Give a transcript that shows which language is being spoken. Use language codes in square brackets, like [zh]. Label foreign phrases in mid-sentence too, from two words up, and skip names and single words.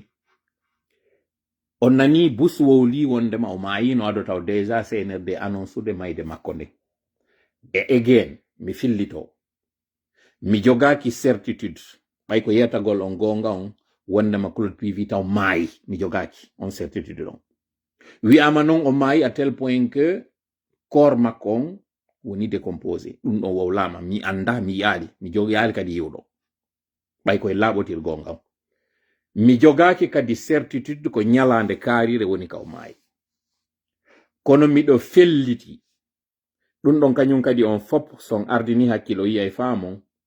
[ff] on nani bus wowli wondema o maayi no ado taw déjà CNRD annonce mayde makko nde e again mi fillito mi jogaki certitude ɓay ko yetagol on gonga on wondema Claude PV taw maayi mi jogaki on certitude ɗon wi'ama noon o maayi [fr] à tel point que corps [ff] makko on woni décomposé ɗum ɗon wowlama mi anda mi yaali mi yaali kadi yiwɗo ɓay koye laaɓotir gonga on mi jogaki kadi certitude ko ñalande kaarire woni ka o maayi kono miɗo felliti ɗum ɗon kañum kadi on fop son ardini hakkilo yiya e faamon